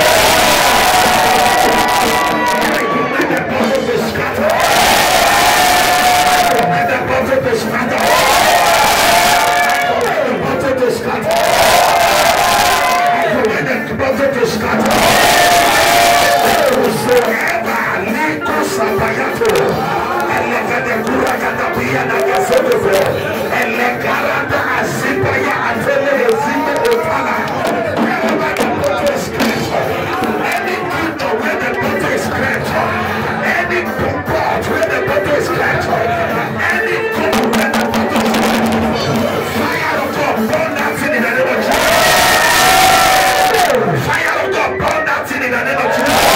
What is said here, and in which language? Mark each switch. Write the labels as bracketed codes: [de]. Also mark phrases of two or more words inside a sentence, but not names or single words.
[en] I command the bottle to scatter. I command the bottle to scatter. I command the bottle to scatter. I command the bottle to scatter. Whosoever Likos Abayato, Elekadekura Katapia Nagasoto, Elekarada Asipaya Atele Zime Opala, wherever the bottle is scratched, any kingdom where the bottle is scratched, any pot where the bottle is scratched, any cup where the bottle is scratched, fire of God burn that thing in the name of Jesus. Fire of God burn that thing in the name of Jesus.